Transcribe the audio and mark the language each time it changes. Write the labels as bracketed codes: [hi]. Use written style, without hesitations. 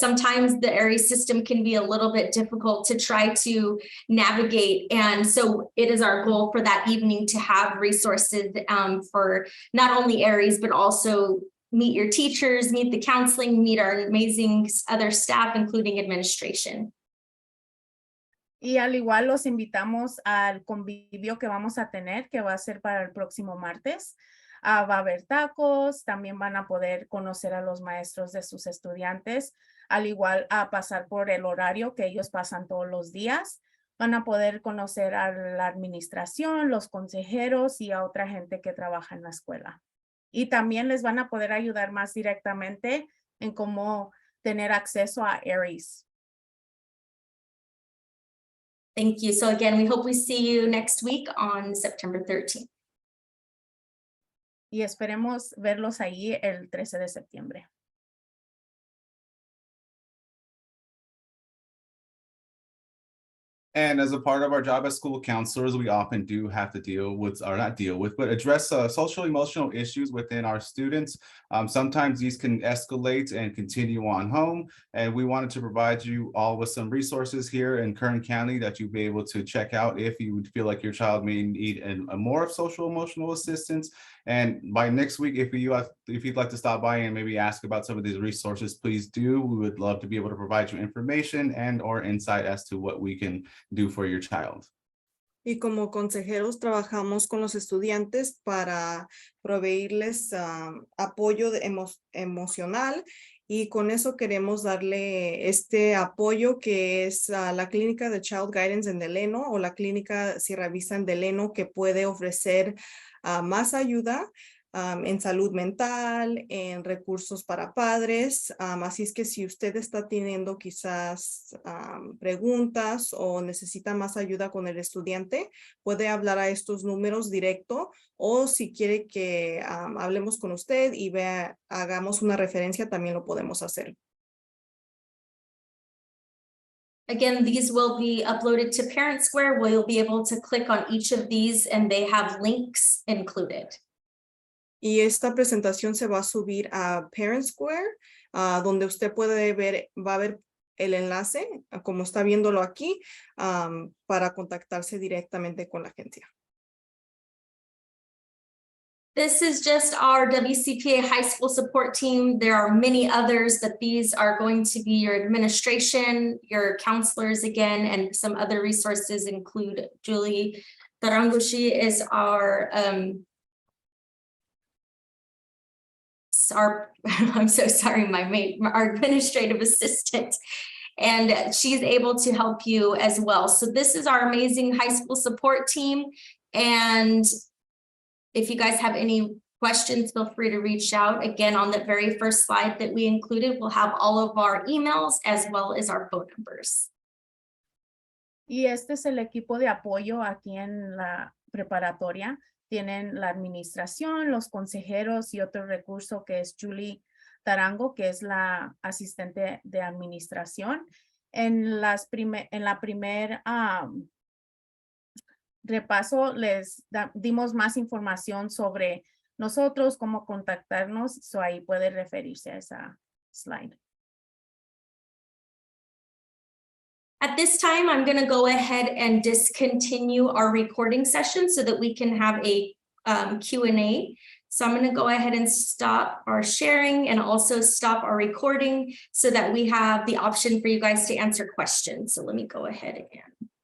[en] Sometimes the Aeries system can be a little bit difficult to try to navigate. And so it is our goal for that evening to have resources for not only Aeries, but also meet your teachers, meet the counseling, meet our amazing other staff, including administration. [es] Y al igual los invitamos al convivio que vamos a tener, que va a ser para el próximo martes. Va a haber tacos, también van a poder conocer a los maestros de sus estudiantes, al igual a pasar por el horario que ellos pasan todos los días. Van a poder conocer a la administración, los consejeros y a otra gente que trabaja en la escuela. Y también les van a poder ayudar más directamente en cómo tener acceso a Aeries. [en] Thank you. So again, we hope we see you next week on September 13th. [es] Y esperemos verlos ahí el 13 de septiembre. [en] And as a part of our job as school counselors, we often do have to deal with, or not deal with, but address social emotional issues within our students. Sometimes these can escalate and continue on home. And we wanted to provide you all with some resources here in Kern County that you'll be able to check out if you would feel like your child may need a more of social emotional assistance. And by next week, if you'd like to stop by and maybe ask about some of these resources, please do. We would love to be able to provide you information and or insight as to what we can do for your child. [es] Y como consejeros trabajamos con los estudiantes para proveerles apoyo emocional, y con eso queremos darle este apoyo que es la clínica de Child Guidance en Delano o la clínica Sierra Vista en Delano, que puede ofrecer más ayuda en salud mental, en recursos para padres. Así es que si usted está teniendo quizás preguntas o necesita más ayuda con el estudiante, puede hablar a estos números directo, o si quiere que hablemos con usted y hagamos una referencia, también lo podemos hacer. [en] Again, these will be uploaded to Parent Square, where you'll be able to click on each of these and they have links included. [es] Y esta presentación se va a subir a Parent Square, donde usted puede ver, va a ver el enlace, como está viéndolo aquí, para contactarse directamente con la agencia. [en] This is just our WCPA high school support team. There are many others, but these are going to be your administration, your counselors again, and some other resources include Julie Tarango. She is our I'm so sorry, our administrative assistant. And she's able to help you as well. So this is our amazing high school support team. And if you guys have any questions, feel free to reach out. Again, on the very first slide that we included, we'll have all of our emails as well as our phone numbers. [es] Y este es el equipo de apoyo aquí en la preparatoria. Tienen la administración, los consejeros y otro recurso que es Julie Tarango, que es la asistente de administración. En la primer repaso les dimos más información sobre nosotros, cómo contactarnos, so ahí puede referirse a esa slide. [en] At this time, I'm going to go ahead and discontinue our recording session so that we can have a Q&A. So I'm going to go ahead and stop our sharing and also stop our recording so that we have the option for you guys to answer questions. So let me go ahead and